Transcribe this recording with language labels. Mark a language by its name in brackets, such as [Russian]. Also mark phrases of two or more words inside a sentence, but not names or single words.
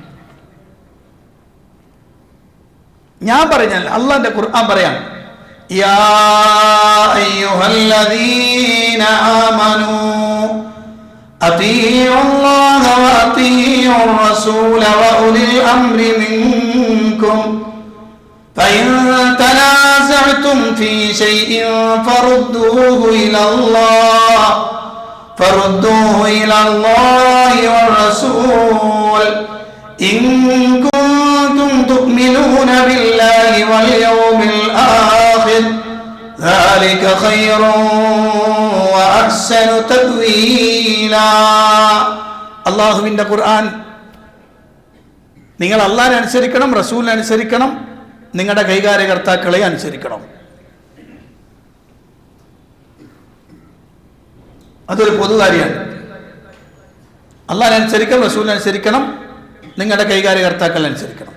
[Malayalam] ഞാൻ പറഞ്ഞാൽ അള്ളാഹിന്റെ ഖുർആൻ പറയാം, [Arabic] يا أيها الذين آمنوا أطيعوا الله وأطيعوا الرسول وأولي الأمر منكم فإن تنازعتم في شيء فردوه إلى الله والرسول إن كنتم تؤمنون بالله واليوم الآخر ذلك خير وأحسن تأويلا. [Malayalam] അള്ളാഹുവിന്റെ ഖുർആൻ, നിങ്ങൾ അള്ളാഹിനെ അനുസരിക്കണം, റസൂലിനെ അനുസരിക്കണം, നിങ്ങളുടെ കൈകാര്യകർത്താക്കളെ അനുസരിക്കണം. അതൊരു പൊതുകാര്യമാണ്. അള്ളാഹിനെ അനുസരിക്കണം, റസൂലിനെ അനുസരിക്കണം, നിങ്ങളുടെ കൈകാര്യകർത്താക്കളെ അനുസരിക്കണം.